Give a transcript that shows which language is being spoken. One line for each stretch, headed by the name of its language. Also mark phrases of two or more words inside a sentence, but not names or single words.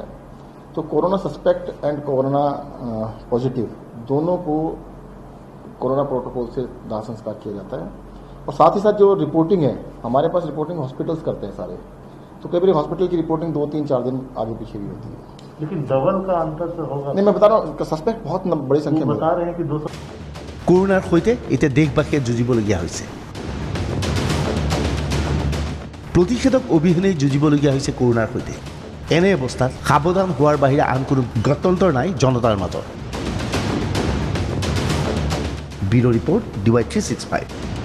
Hindi: तो
English: corona suspect and corona positive
Hindi: दोनों को कोरोना प्रोटोकॉल से दाह संस्कार किया जाता है। और साथ ही साथ जो रिपोर्टिंग है, हमारे पास
English: reporting hospitals
Hindi: करते हैं सारे, तो कई बार हॉस्पिटल की रिपोर्टिंग 2-3-4 दिन आगे पीछे भी होती है। लेकिन डबल का अंतर तो होगा। नहीं, मैं बता रहा हूँ सस्पेक्ट बहुत बड़ी संख्या में बता रहे हैं कि 200।
Assamese: কৰোণাৰ সৈতে এতিয়া দেশবাসীয়ে যুঁজিবলগীয়া হৈছে। প্ৰতিষেধক অবিহনেই যুঁজিবলগীয়া হৈছে কৰোণাৰ সৈতে। এনে অৱস্থাত সাৱধান হোৱাৰ বাহিৰে আন কোনো গত্যন্তৰ নাই জনতাৰ মাজত।
English: bureau report
Assamese: DY365।